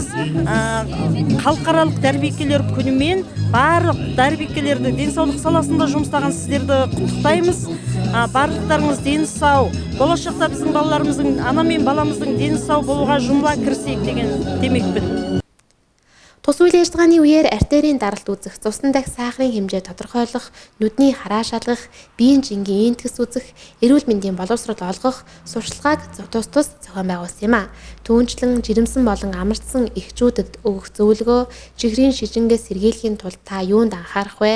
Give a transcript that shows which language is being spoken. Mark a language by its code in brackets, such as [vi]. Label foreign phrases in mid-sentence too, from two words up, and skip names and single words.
[kk] Халықаралық дәрбекелер күнімен барлық дәрбекелерді денсаулық саласында жұмыстаған сіздерді құттықтаймыз. Барлықтарыңыз дені сау, болашақта біздің балаларымыздың, ана мен баламыздың дені сау болуға жұмыла кірісейік деген демекпін. [mn] Тус үйл ажиллагааны үеэр артерийн даралт үзэх, цусны дахь сахарын хэмжээ тодорхойлох, нүдний хараа шалгах, биеийн жингийн энтгэс үзэх, эрүүл мэндийн боловсрол олгох сурталчилгааг тус зохион байгуулсан юм а. Түүнчлэн жирэмсэн болон амарцсан эхчүүдэд өгөх зөвлөгөө, чихрийн шижингээс сэргийлэхийн тулд та юунд анхаарах вэ?